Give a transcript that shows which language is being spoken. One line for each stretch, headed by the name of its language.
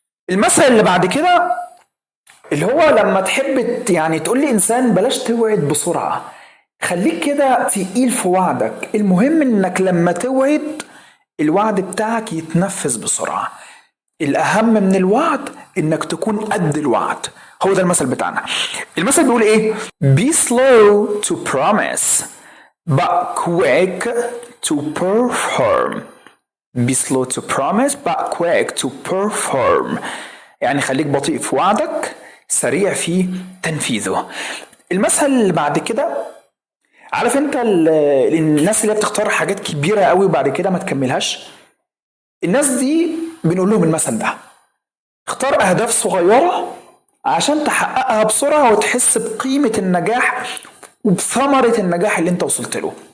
Arabic: المثل اللي بعد كده اللي هو لما تحب يعني تقول لي انسان بلاش توعد بسرعة، خليك كده تقيل في وعدك. المهم انك لما توعد الوعد بتاعك يتنفذ بسرعة. الاهم من الوعد انك تكون قد الوعد. هو ده المثل بتاعنا. المثل بيقول ايه؟
English: Be slow to promise but quick to perform. be slow to promise but quick to perform.
Arabic: يعني خليك بطيء في وعدك سريع في تنفيذه. المثل اللي بعد كده، عارف انت الناس اللي بتختار حاجات كبيرة قوي وبعد كده ما تكملهاش؟ الناس دي بنقول لهم المثل ده: اختار اهداف صغيرة عشان تحققها بسرعة وتحس بقيمة النجاح وبثمرة النجاح اللي انت وصلت له.